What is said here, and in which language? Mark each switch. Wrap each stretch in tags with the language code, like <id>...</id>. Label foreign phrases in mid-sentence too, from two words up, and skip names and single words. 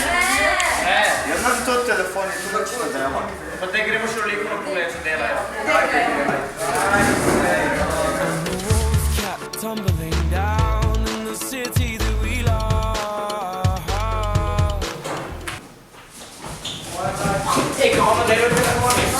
<sl>Jaz znam to telefon je tu nič ne dela. Pa te gremo še v likovno pogled, če delajo.</sl> <en>Tumbling down in the city that we love.</en> <sl>Ej, kako pa delajo telefoni?</sl>